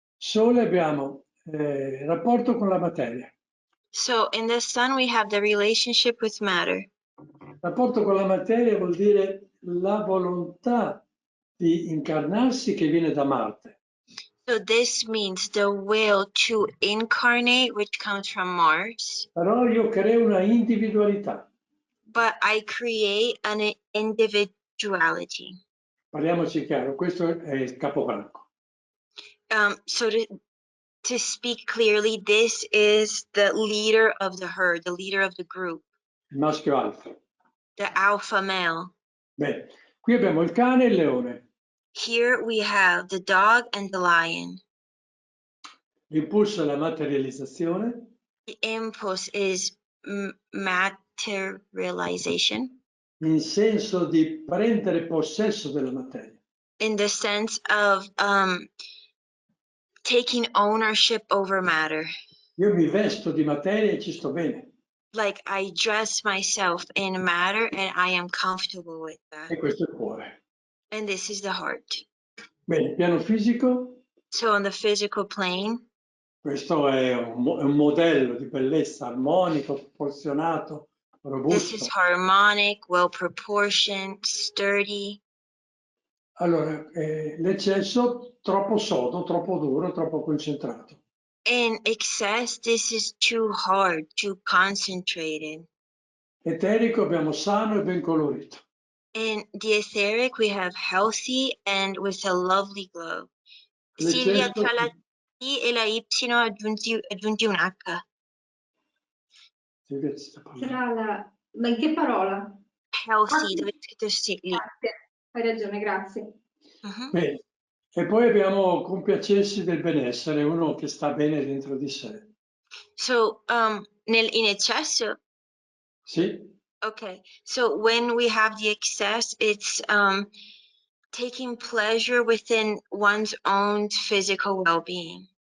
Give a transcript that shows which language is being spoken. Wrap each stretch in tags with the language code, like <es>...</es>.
<it>Sole abbiamo rapporto con la materia.</it> <en>So in the sun, we have the relationship with matter.</en> <it>Rapporto con la materia vuol dire la volontà di incarnarsi che viene da Marte.</it> <en>So this means the will to incarnate, which comes from Mars.</en> <it>Però io creo una individualità.</it> <en>But I create an individuality.</en> <it>Parliamoci chiaro, questo è il capobranco.</it> <en>So to speak clearly, this is the leader of the herd, the leader of the group.</en> <it>Il maschio alfa.</it> <en>The alpha male.</en> <it>Bene, qui abbiamo il cane e il leone.</it> <en>Here we have the dog and the lion.</en> <it>L'impulso è la materializzazione.</it> <en>The impulse is materialization.</en> <it>In senso di prendere possesso della materia.</it> <en>In the sense of taking ownership over matter.</en> <it>Io mi vesto di materia e ci sto bene.</it> <en>Like I dress myself in matter and I am comfortable with that.</en> <it>E questo è il cuore.</it> <en>And this is the heart.</en> <it>Bene, piano fisico.</it> <en>So on the physical plane.</en> <it>Questo è un modello di bellezza armonico, proporzionato, robusto.</it> <en>This is harmonic, well proportioned, sturdy.</en> <it>Allora, l'eccesso troppo sodo, troppo duro, troppo concentrato.</it> <en>In excess, this is too hard, too concentrated.</en> <it>Eterico abbiamo sano e ben colorito.</it> <en>In the etheric, we have healthy and with a lovely glow.</en> <it>Silvia, L'eccesso, tra la T e la Y aggiungi un H. Silvia ci sta parlando. Tra la... Ma in che parola? Healthy, dove è scritto sì, lì. Grazie, hai ragione, grazie. Bene. E poi abbiamo compiacersi del benessere, uno che sta bene dentro di sé. So, in eccesso, Sì?</it> <en>okay. So when we have the excess, it's taking pleasure within one's own physical well-being.</en>